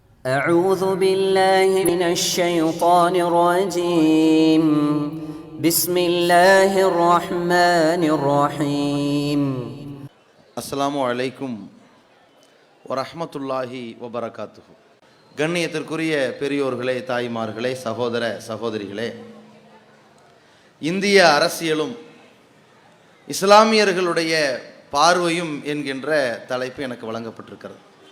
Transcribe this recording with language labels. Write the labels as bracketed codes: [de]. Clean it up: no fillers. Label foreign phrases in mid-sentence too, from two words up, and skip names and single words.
[ar] أعوذ بالله من الشيطان الرجيم بسم الله الرحمن الرحيم السلام عليكم ورحمة الله وبركاته. [ta] கண்ணியத்திற்குரிய பெரியோர்களே, தாய்மார்களே, சகோதர சகோதரிகளே, இந்திய அரசியலும் இஸ்லாமியர்களுடைய பார்வையும் என்கின்ற தலைப்பு எனக்கு வழங்கப்பட்டிருக்கிறது.